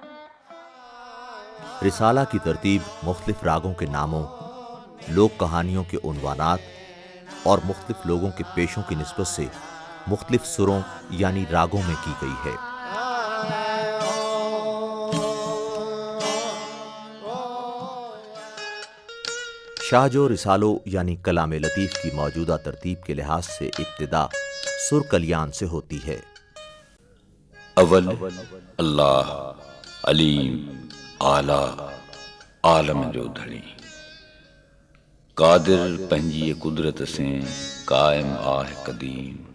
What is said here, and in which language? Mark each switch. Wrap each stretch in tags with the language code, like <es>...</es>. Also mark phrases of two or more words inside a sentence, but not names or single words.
<ur>رسالہ کی ترتیب مختلف راگوں کے ناموں، لوک کہانیوں کے عنوانات اور مختلف لوگوں کے پیشوں کی نسبت سے مختلف سروں یعنی راگوں میں کی گئی ہے. شاہ جو رسالو یعنی کلام لطیف کی موجودہ ترتیب کے لحاظ سے ابتدا سر کلیان سے ہوتی ہے.</ur> <sd>अव्वल अल्लाह अलीम आला आलम जो धड़ी, कादिर पंहिंजी कुदरत से कायम आहे कदीम,</sd>